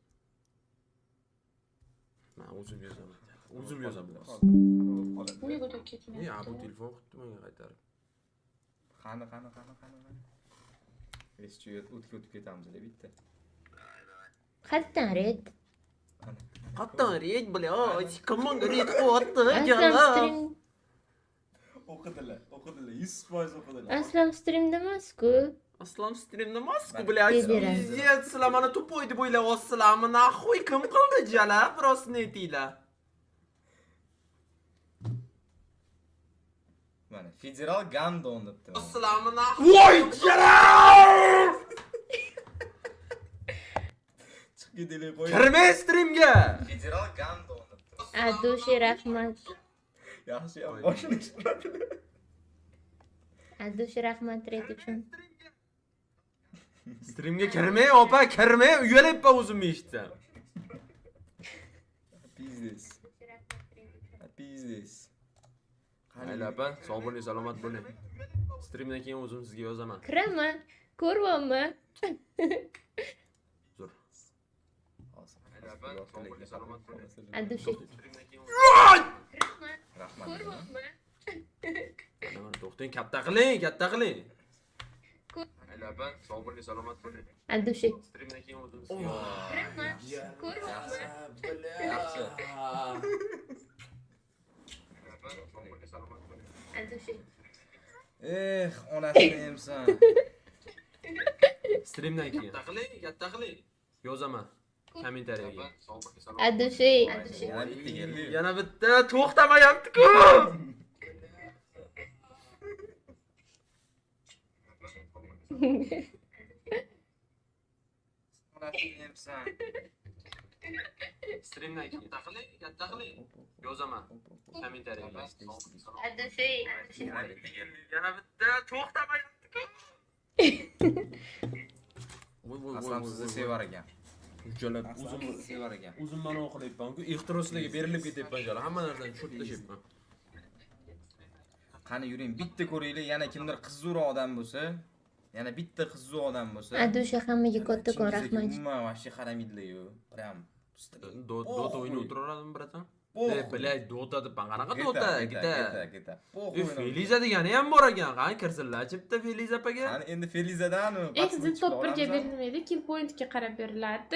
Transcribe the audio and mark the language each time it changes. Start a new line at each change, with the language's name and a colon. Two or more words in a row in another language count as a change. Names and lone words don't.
Uzbek: Men o'zim yozaman. O'zim yozaman. Nega o'tib ketmayapti? Ya bu telefon qilibdi menga qaytarib. Qani. Eski o'tib ketamiz bitta. Qayerdan red? Qattan red блядь, комон red qo'yapti, Aslam jalab. stream. O'qidilar, 100% o'qidilar. Aslam streamda emas-ku. Aslam streamda emas-ku, блядь. Beberam. Pizdet, sizlar mana to'poy deb o'ylayapsizlarmi? Naxuy kim qildi jalab? Rostini aytinglar. Mana federal gandon debdi. Sizlarmi naxuy? Voy jalab! Chiqib ketaylik qo'y. Kirmay streamga. Federal gandon debdi.
Russian: От души rahmat.
Uzbek: Yaxshi ham boshini ishlatdi.
Russian: От души
Uzbek: rahmat red uchun. Streamga kirmay, opa, kirmay, uyalayapman o'zimni eshitsam. Biznes. Qaylapa, sog' bo'ling, salomat bo'ling. Streamdan keyin o'zim sizga yozaman. Kiraman. Ko'ryapman. Zo'r. Qaylapa, sog' bo'ling, salomat bo'ling.
Russian: От души.
Uzbek: Rahmat. Ko'ryapman. Mana to'xtang, katta qiling. Qaylapa, sog' bo'ling, salomat bo'ling.
Russian: От души.
Uzbek: Streamdan keyin o'zim sizga yozaman. Ko'ryapman. Yaxshi.
Russian: От души.
Uzbek: Onasini emsan. Streamdan keyin. Katta qiling. Yozaman. Kommentariyaga.
Russian: От души.
Uzbek: Yana bitta keldi. Yana bitta to'xtamayapti-ku. Onasini emsan. Streamdan keyin. Katta qiling. Yozaman. Kommentariyaga.
Russian: От души.
Uzbek: Yana bitta to'xtamayapti-ku. Aslam sizni sevar ekan. Jalab, O'zim sevar ekan. o'zim mana o'qilayapman-ku, ehtiroslarga berilib ketyapman jalab. Hamma narsani tushirib tashyapman. Qani yuring, bitta ko'raylik, yana kimdir qizzo'r odam bo'lsa, yana bitta qizzo'r odam bo'lsa.
Russian: От души
Uzbek: hammaga kattakon rahmat. Umuman vaqti qaramaydilar-yu.
Russian: Prям
Uzbek: Dota o'ynab o'tiraveradimi, bratan? Blядь, Dota deb qanaqa Dota? Gita. Feliza degani ham bor ekan. Qani kirsinlar chipta Feliza opaga. Qani endi Felizadanu. Exit top 1ga berilmaydi, kill pointga qarab beriladi.